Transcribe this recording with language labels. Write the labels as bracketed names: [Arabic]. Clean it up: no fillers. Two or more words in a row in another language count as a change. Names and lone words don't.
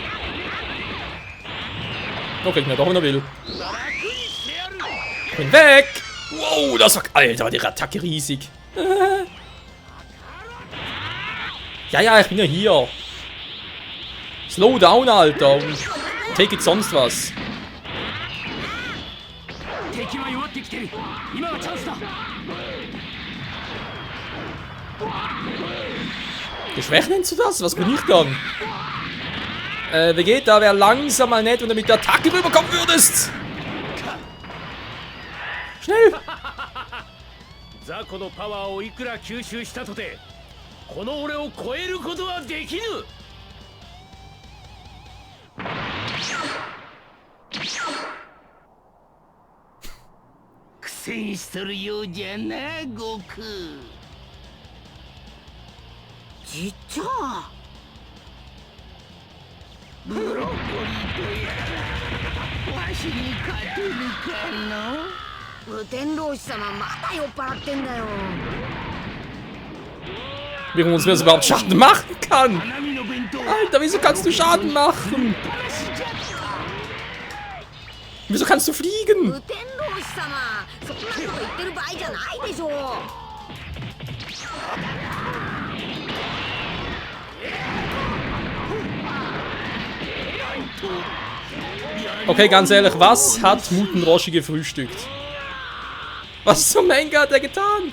[German] Oh, kriegt mir doch, wenn er will. Ich bin weg. Wow, das war... Alter, war die Attacke riesig. Ja, ich bin ja hier. [English] Slow down, [German] Alter. Und [English] take it [German] sonst was. Geschwächt nennst du das? Was bin ich dann? Vegeta wäre langsam mal nett, wenn du mit der Attacke rüberkommen würdest. Schnell! [Japanese] 雑魚のパワーをいくら吸収したとてこの俺を超えることはできぬ。苦戦しとるようじゃな、悟空。じっちゃん。ブロッコリーとやらわしに勝てるかの。無天老師様まだ酔っ払ってんだよ。 [German] Wie uns wer überhaupt Schaden machen kann. Alter, wieso kannst du Schaden machen? Wieso kannst du fliegen? [Japanese] 無天老師様、そんなこと言ってる場合じゃないでしょ。 [German] Okay, ganz ehrlich, was hat Muten Roshi gefrühstückt? Was zum Henker hat er getan?